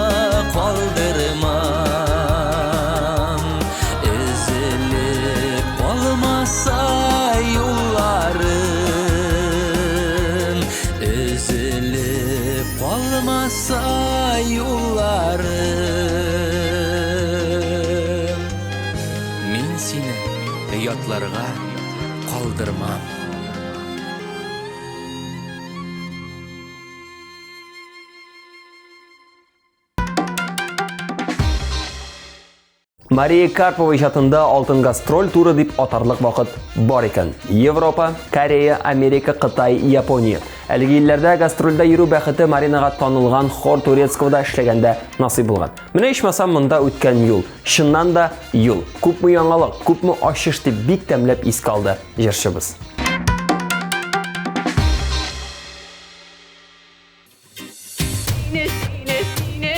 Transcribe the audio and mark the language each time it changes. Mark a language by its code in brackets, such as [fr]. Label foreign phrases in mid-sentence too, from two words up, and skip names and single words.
[tt] kaldırmam Üzülüp kalmasa yollarım Üzülüp kalmasa yollarım Min seni yatlarga kaldırmam Мария Карпова ijatында алтын гастроль туры дип атарлык вакыт бар икән. Европа, Корея, Америка, Кытай, Япония. Әлеге илләрдә гастрольдә йөрү бәхете Маринага танылган хор Турецкого эшләгәндә насыйп булган. Менә ичмасам монда үткән юл, чыннан да юл. Күпме яңалык, күпме ачыш дип бик тәмләп искә алды җырчыбыз. Sine sine sine